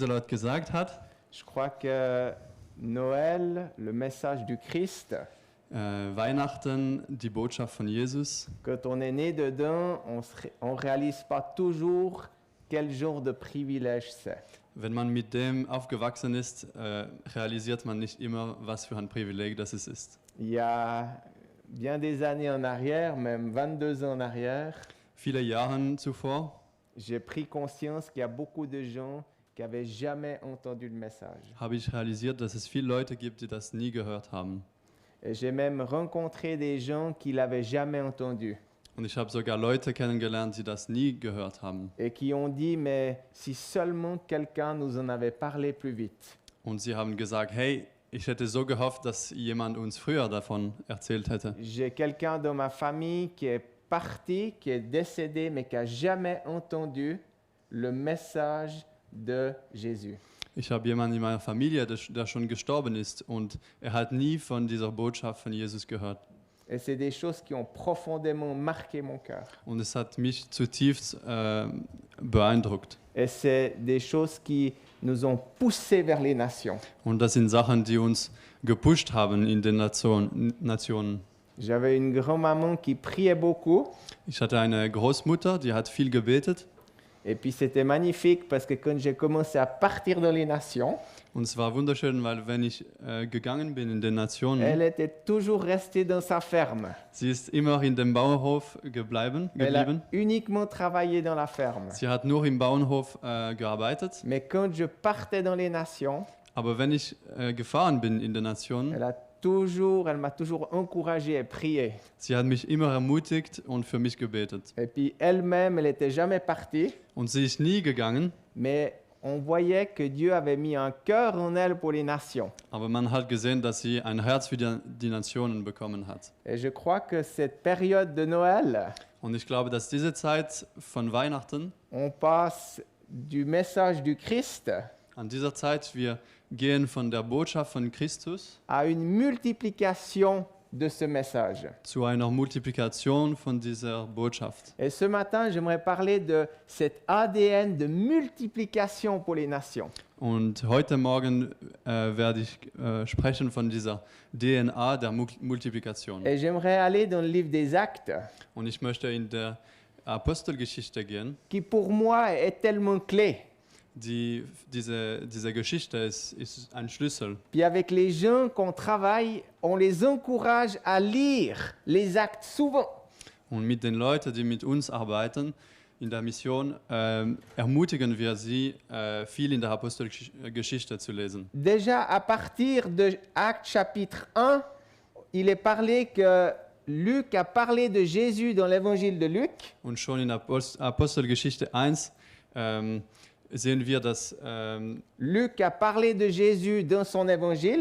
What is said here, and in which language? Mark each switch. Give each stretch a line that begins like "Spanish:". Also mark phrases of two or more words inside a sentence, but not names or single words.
German: gesagt hat.
French: Je crois que Noël, le message du Christ,
German: Weihnachten, die Botschaft von Jesus.
French: quand on est né dedans, on réalise pas toujours quel genre de privilège c'est.
German: Wenn man mit dem aufgewachsen ist, realisiert man nicht immer, was für ein Privileg das es ist.
French: Il y a bien des années en arrière, même 22 ans en arrière,
German: Viele Jahre zuvor
French: j'ai pris conscience qu'il y a beaucoup de gens qui n'avaient jamais entendu le message.
German: habe ich realisiert, dass es viele Leute gibt, die das nie gehört haben.
French: Et j'ai même rencontré des gens qui l'avaient jamais entendu
German: Und ich habe sogar Leute kennengelernt, die das nie gehört haben.
French: et qui ont dit, mais si seulement quelqu'un nous en avait parlé plus vite.
German: Und sie haben gesagt, hey, ich hätte so gehofft, dass jemand uns früher davon erzählt hätte.
French: J'ai quelqu'un dans ma famille qui est parti, qui est décédé, mais qui n'a jamais entendu le message de Jésus.
German: Ich habe jemanden in meiner Familie, der schon gestorben ist und er hat nie von dieser Botschaft von Jesus gehört.
French: Et c'est des choses qui ont profondément marqué mon cœur.
German: Und es hat mich zutiefst beeindruckt.
French: Et c'est des choses qui nous ont poussés vers les nations.
German: Und das sind Sachen, die uns gepusht haben in den Nationen.
French: J'avais une grand-maman qui priait beaucoup.
German: Ich hatte eine Großmutter, die hat viel gebetet.
French: Et puis c'était magnifique parce que quand j'ai commencé à partir dans les nations,
German: Und es war wunderschön, weil wenn ich gegangen bin in den Nationen,
French: elle était toujours restée dans sa ferme.
German: sie ist immer in dem Bauernhof geblieben.
French: Elle a uniquement travaillé dans la ferme.
German: Sie hat nur im Bauernhof gearbeitet.
French: Mais quand je partais dans les nations,
German: Aber wenn ich gefahren bin in den Nationen,
French: elle m'a toujours encouragé et prié.
German: sie hat mich immer ermutigt und für mich gebetet.
French: Et puis elle-même, elle n'était jamais partie,
German: Und sie ist nie gegangen,
French: mais on voyait que Dieu avait mis un cœur en elle pour les nations.
German: aber man hat gesehen, dass sie ein Herz für die Nationen bekommen hat.
French: Et je crois que cette période de Noël,
German: Und ich glaube, dass diese Zeit von Weihnachten,
French: on passe du message du Christ
German: an dieser Zeit, wir gehen von der Botschaft von Christus
French: à une multiplication de ce message.
German: zu einer Multiplikation von dieser Botschaft.
French: Et ce matin, j'aimerais parler de cet ADN de multiplication pour les nations.
German: Und heute Morgen werde ich sprechen von dieser DNA der Multiplikation.
French: Et j'aimerais aller dans le livre des Actes,
German: Und ich möchte in der Apostelgeschichte gehen.
French: qui pour moi est tellement clé.
German: Diese Geschichte ist ein Schlüssel.
French: Puis avec les gens qu'on travaille, on les encourage à lire les actes souvent.
German: Und mit den Leuten, die mit uns arbeiten in der Mission, ermutigen wir sie, viel in der Apostelgeschichte zu lesen.
French: Déjà à partir de Actes chapitre 1, il est parlé que Luc a parlé de Jésus dans l'évangile de Luc.
German: Und schon in Apostelgeschichte 1 sehen wir, dass
French: Luc a parlé de Jésus dans son évangile.